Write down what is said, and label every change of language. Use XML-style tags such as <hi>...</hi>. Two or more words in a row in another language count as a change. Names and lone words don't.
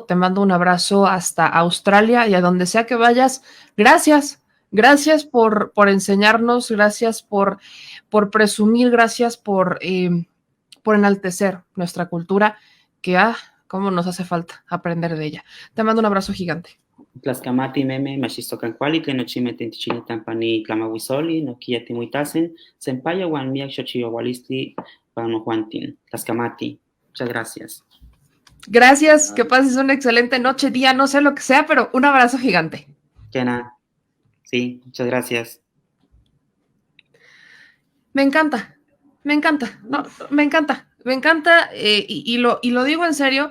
<es>Te mando un abrazo hasta Australia y a donde sea que vayas. Gracias. Gracias por enseñarnos, gracias por presumir, gracias por enaltecer nuestra cultura, que cómo nos hace falta aprender de ella. Te mando un abrazo gigante.</es> <nah>Tlaxcamati meme machistocancuali, tlen nochime tentichini tampani tlamahuizoli, noquiyati muitasen, senpaya uan miak xochioualistli panojuantin. Tlaxcamati.</nah> <es>Muchas gracias. Gracias, que pases una excelente noche, día, no sé lo que sea, pero un abrazo gigante. Kena. Sí, muchas gracias. Me encanta, no, me encanta, y lo digo en serio.</es>